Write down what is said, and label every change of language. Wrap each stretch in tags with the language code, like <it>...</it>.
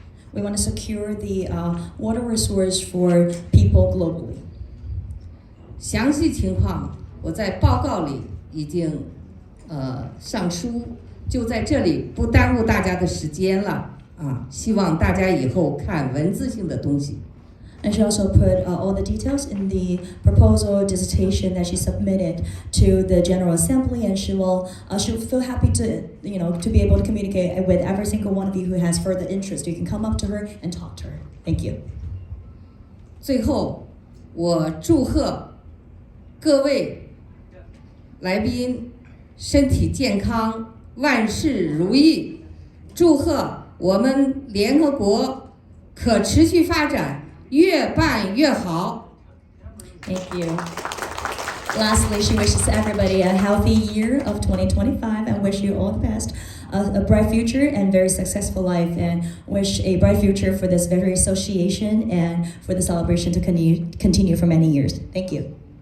<en>We want to secure the water resource for people globally.</en> <zh>详细情况我在报告里已经上书，就在这里不耽误大家的时间了啊！希望大家以后看文字性的东西。</zh> <en>And she also put all the details in the proposal dissertation that she submitted to the General Assembly, and she'll feel happy to be able to communicate with every single one of you who has further interest. You can come up to her and talk to her. Thank you.</en> <zh>最后，我祝贺各位来宾身体健康，万事如意。祝贺我们联合国可持续发展越办越好。</zh> <en>Thank you. Lastly, she wishes everybody a healthy year of 2025 and wish you all the best, a bright future and very successful life, and wish a bright future for this very association and for the celebration to continue for many years. Thank you.</en>